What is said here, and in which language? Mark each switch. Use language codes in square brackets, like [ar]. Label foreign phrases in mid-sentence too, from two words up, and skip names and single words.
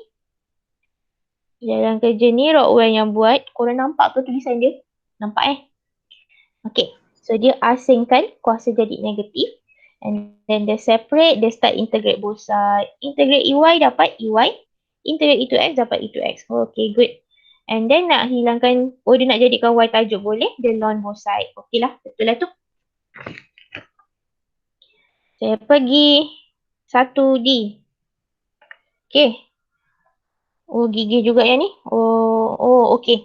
[ms] Dalam kerja ni Rockwell yang buat. Korang nampak ke tulisan dia? Nampak [en] Okay, so [ms] dia asingkan kuasa jadi negatif. [en] And then dia separate, dia start integrate both side. [ms] Integrate EY dapat EY. Integrate E2X dapat E2X. [en] Okay, good. And then [ms] nak hilangkan, dia nak jadikan Y tajuk boleh. Dia lon [en] both side. [ms] Okay lah, betul lah tu. Saya pergi 1D. Okay. Gigih juga yang ni. Okay.